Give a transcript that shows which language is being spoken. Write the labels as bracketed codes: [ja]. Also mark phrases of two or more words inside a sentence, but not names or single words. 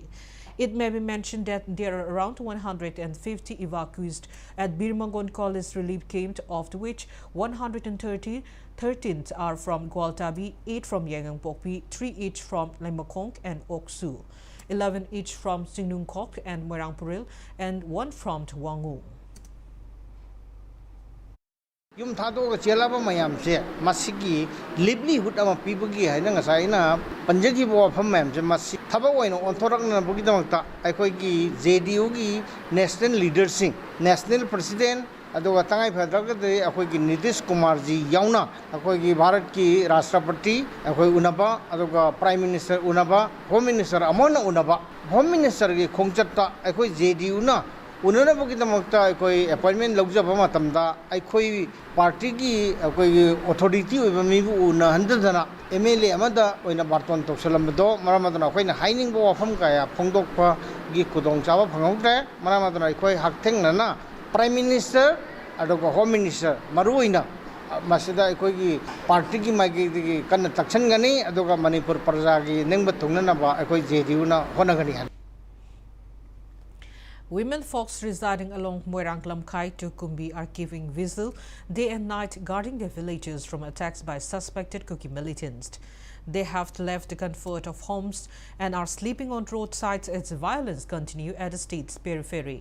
[en] It may be mentioned that there are around 150 evacuees at Birimangon College relief camp, of which 13 are from Gwaltabi, 8 from Yangangpokpi, 3 each from Limakong and Oksu, 11 each from Singnungkok and Merangpuril, and 1 from Twangu. [mni] Yum thado ka chelaba mayam se masigi livelihood ama pibagi haina ngasai na panjagi bo pham mayam se masi thaba oina onthorak na bugi damakta aikoi gi JDU gi [en] national leadership national president [mni] aduga tangai phadrak de akoi gi Nitish Kumar ji yauna akoi gi Bharat ki rashtrapati akoi unaba aduga [en] prime minister [mni] unaba [en] home minister [mni] amona unaba [en] home minister [mni] gi khongchatta akoi JDU na उन्होंने बुकी तमकता कोई अपॉइंटमेंट लौजा बमा तमदा आई कोई पार्टी की कोई अथॉरिटी होइबा मिबु उना हंदना एमएलए अमदा ओइना बार्तन तोसलमदो मरामदना कोइना हाइनिंग बो वफम काया फोंदोकपा गी कुदोंग चाबा फंगौत्रे मरामदना कोइ हाकथेंगना [en] prime minister [mni] अदोगा [en] home minister [mni] मरुइना मसिदा कोइगी पार्टी की माइगी कन्न तक्सनगनी अदोगा मणिपुर प्रजा की नेंगब थुंगनबा कोइ जेडीयू ना होनगनी। [en] Women folks residing along Moirang Lamkai to Kumbi are keeping vigil day and night, guarding their villages from attacks by suspected Kuki militants. They have left the comfort of homes and are sleeping on roadsides as violence continues at the state's periphery.